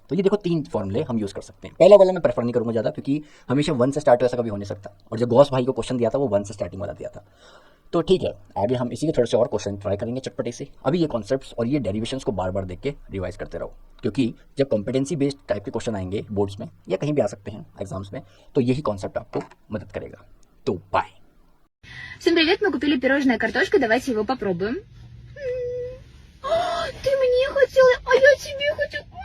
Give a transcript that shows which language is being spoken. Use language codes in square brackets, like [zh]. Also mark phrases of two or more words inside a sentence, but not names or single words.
[hi] तो ये देखो 3 फॉर्मूले हम यूज़ कर सकते हैं। पहला वाला मैं प्रेफर नहीं करूँगा ज़्यादा, क्योंकि हमेशा 1 से स्टार्ट हो ऐसा कभी हो नहीं सकता, और जो गॉस भाई को क्वेश्चन दिया था वो 1 से स्टार्टिंग वाला दिया था। तो ठीक है, आगे हम इसी के थोड़े से और [en] question try [hi] करेंगे चटपटे से। अभी ये कॉन्सेप्ट्स और ये डेरिवेशंस को बार बार देख के रिवाइज करते रहो, क्योंकि जब [en] competency based type [hi] के क्वेश्चन आएंगे बोर्ड्स में या कहीं भी आ सकते हैं एग्जाम्स में, तो यही कॉन्सेप्ट आपको मदद करेगा। तो बाय। [ru] Всем привет, мы купили пирожное картошка, давайте его попробуем. Ты мне хотела, а я тебе хочу